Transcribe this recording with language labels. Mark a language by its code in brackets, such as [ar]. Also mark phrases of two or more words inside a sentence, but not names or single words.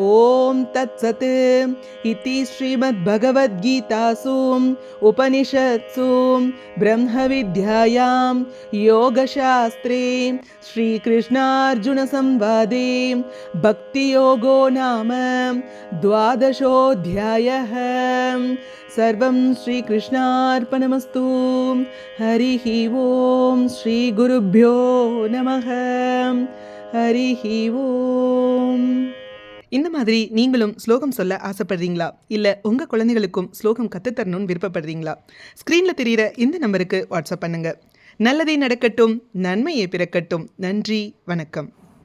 [sa] ॐ तत्सत् इति श्रीमद्भगवद्गीतासु उपनिषत्सु ब्रह्मविद्यायां योगशास्त्रे श्रीकृष्णार्जुनसंवादे भक्तियोगो नाम 12ोऽध्यायः। सर्वं श्रीकृष्णार्पणमस्तु। हरिः ॐ श्रीगुरुभ्यो नमः। हरिः ॐ. [ta] இந்த மாதிரி நீங்களும் ஸ்லோகம் சொல்ல ஆசைப்படுறீங்களா? இல்லை உங்கள் குழந்தைகளுக்கும் ஸ்லோகம் கற்றுத்தரணும்னு விருப்பப்படுறீங்களா? ஸ்க்ரீனில் தெரிகிற இந்த நம்பருக்கு வாட்ஸ்அப் பண்ணுங்கள். நல்லதே நடக்கட்டும், நன்மையே பிறக்கட்டும். நன்றி, வணக்கம்.